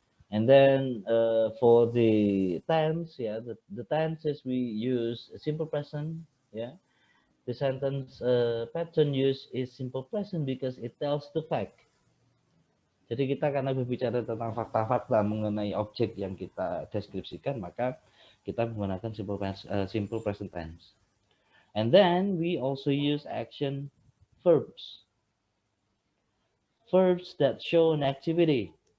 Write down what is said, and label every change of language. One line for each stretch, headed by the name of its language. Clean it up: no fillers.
English: And then for the tense, the tenses we use simple present, The sentence pattern use is simple present because it tells the fact.
Indonesian: Jadi kita karena berbicara tentang fakta-fakta mengenai objek yang kita deskripsikan, maka kita menggunakan simple present tense.
English: And then we also use action verbs. Verbs that show an activity.